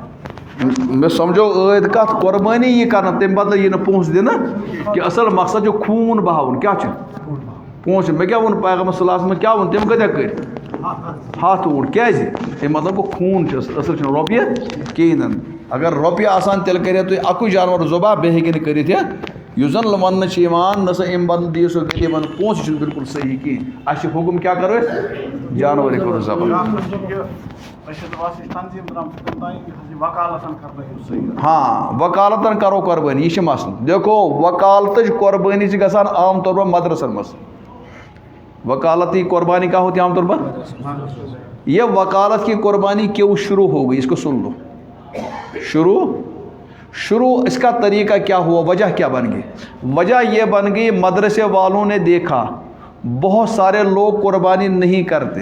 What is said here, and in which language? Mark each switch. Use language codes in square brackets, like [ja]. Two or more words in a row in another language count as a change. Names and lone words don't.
[ks] مےٚ سمجھو ٲدۍ کتھ قۄربٲنی یی کرنہٕ تمہِ بدلہٕ یی نہٕ پونٛسہٕ دِنہٕ کہِ اصل مقصد چھُ خوٗن بہاوُن کیٛاہ چھُ پونٛسہٕ مےٚ کیٛاہ ووٚن پیغمبر [ar] صلی اللہ علیہ وسلم [ks] کیٛاہ ووٚن تٔمۍ کۭتیاہ کٔرۍ 100 اوٗنٹ کیٛازِ اَمہِ مطلب گوٚو خوٗن چھُ اصل چھُنہٕ رۄپیہِ کِہیٖنۍ نہٕ اگر رۄپیہِ آسان تیٚلہِ کٔرِو تُہۍ اَکُے جانور ذبح بیٚیہِ ہیٚکہِ نہٕ کٔرِتھ یہِ یُس زن وننہٕ چھِ یِوان نہ سا اَمہِ بدلہٕ دِیِو سُہ غریٖبن پونٛسہٕ چھُنہٕ بالکل صحیح کِہیٖنۍ اَسہِ چھُ حُکُم کیٛاہ کرو أسۍ جانورٕے کرو ذبح ہاں وکالتن کرو قۄربٲنی یہِ چھِ مسلہٕ دیکھو وکالتٕچ قۄربٲنی چھِ گژھان عام طور پر مدرسن منٛز [ur] وکالتی قربانی کا ہوتی ہے عام طور پر یہ وکالت کی قربانی کیوں شروع ہو گئی؟ اس کو سن لو. شروع اس کا طریقہ کیا ہوا؟ وجہ کیا بن گئی؟ وجہ یہ بن گئی مدرسے والوں نے دیکھا بہت سارے لوگ قربانی نہیں کرتے.